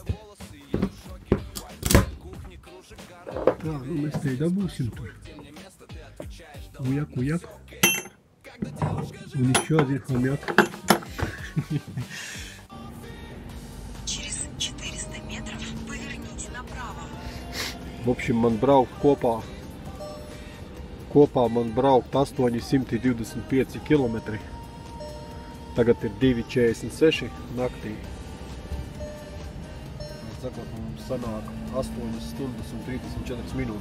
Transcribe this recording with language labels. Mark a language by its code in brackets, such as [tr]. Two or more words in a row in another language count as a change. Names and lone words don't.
[lv] Tā, nu mēs te dabūsim tur. [ru] Ujak. Un еще один хомяк. Через 400 метров поверните направо. В общем, [lv] man braukt kopā man braukt 825 kilometri. Tagad ir 2:46 naktī. Sakot, mums sanāk 8 stundas un 34 minūtes.